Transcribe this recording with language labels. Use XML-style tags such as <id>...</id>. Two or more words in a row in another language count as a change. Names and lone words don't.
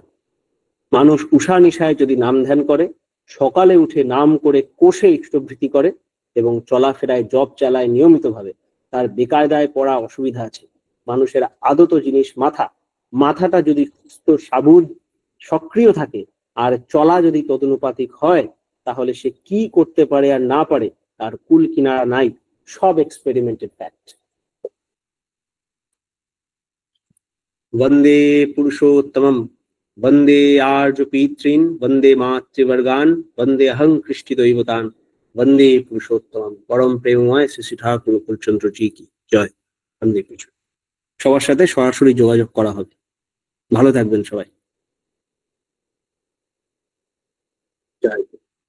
<bn>মানুষ উষা নিশায় যদি নাম ধ্যান করে, সকালে উঠে নাম করে কোষে ইষ্টভৃতি করে, এবং চলাফেরায় জব চালায় নিয়মিতভাবে, তার বেকায়দায় পড়া অসুবিধা আছে। মানুষের আদত জিনিস মাথাটা যদি সুস্থ সাবুদ সক্রিয় থাকে আর চলা যদি তদনুপাতিক হয়, তাহলে সে কি করতে পারে আর না পারে তার কুল কিনারা নাই, সব</bn> <en>experimented fact.</en> <sa>वंदे पुरुषोत्तमम, वंदे आर्य पीतृन, वंदे मातृवर्गान, वंदे अहं कृष्टि दैवतान, वंदे पुरुषोत्तमम। परम प्रेममय</sa> <bn>শ্রী শ্রী ঠাকুর কুলচন্দ্র</bn> <hi>जी की जय।</hi> <bn>বন্দে পুরুষ। সবার সাথে সরাসরি যোগাযোগ করা হবে। ভালো থাকবেন সবাই। জয়।</bn>